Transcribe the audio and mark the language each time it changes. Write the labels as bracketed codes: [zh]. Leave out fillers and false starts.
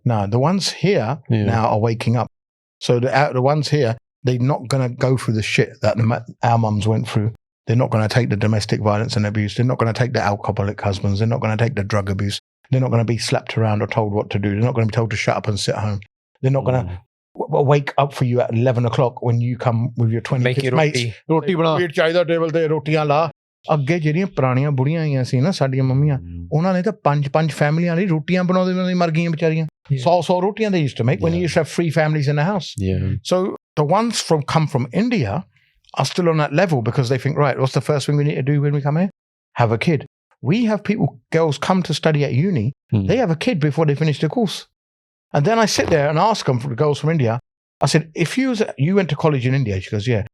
[en] No, the ones here now are waking up. So the ones here, they're not going to go through the shit that our mums went through. They're not going to take the domestic violence and abuse. They're not going to take the alcoholic husbands. They're not going to take the drug abuse. They're not going to be slapped around or told what to do. They're not going to be told to shut up and sit home. They're not going to wake up for you at 11 o'clock when you come with your 20 mates. [pa] Roti bana. Chahida table te rotiyan la. ਅੱਗੇ ਜਿਹੜੀਆਂ ਪੁਰਾਣੀਆਂ ਬੁੜੀਆਂ ਆਈਆਂ ਸੀ ਨਾ ਸਾਡੀਆਂ ਮੰਮੀਆਂ ਉਹਨਾਂ ਨੇ ਤਾਂ 5 ਫੈਮਲੀਆਂ ਲਈ ਰੋਟੀਆਂ ਬਣਾਉਂਦੇ ਉਹਨਾਂ ਦੀ ਮਰ ਗਈਆਂ ਵਿਚਾਰੀਆਂ 100 ਰੋਟੀਆਂ [en] they used to make when you used to have 3 families in the house. So the ones come from India are still on that level because they think, right, what's the first thing we need to do when we come here? Have a kid. We have girls come to study at uni, they have a kid before they finish the course. And then I sit there and ask them, for the girls from India, I said, if you went to college in India? She goes, yeah.